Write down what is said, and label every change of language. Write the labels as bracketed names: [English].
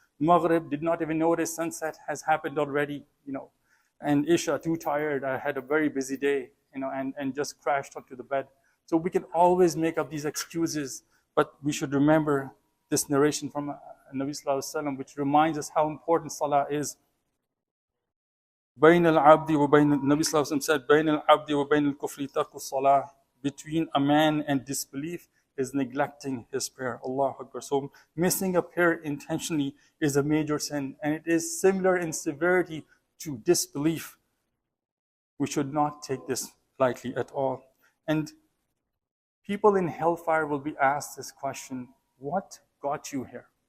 [English] Maghrib, did not even notice sunset has happened already, And Isha, too tired, I had a very busy day, and just crashed onto the bed. So we can always make up these excuses, but we should remember this narration from Nabi Sallallahu Alaihi Wasallam, which reminds us how important salah is. Nabi Sallallahu Alaihi Wasallam said, [Arabic] بَيْنَ الْعَبْدِ وَبَيْنَ الْكُفْرِ تَرْكُ الصَّلَاةِ. [English] Between a man and disbelief is neglecting his prayer. Allahu Akbar. So missing a prayer intentionally is a major sin, and it is similar in severity to disbelief. We should not take this lightly at all. And people in hellfire will be asked this question: what got you here?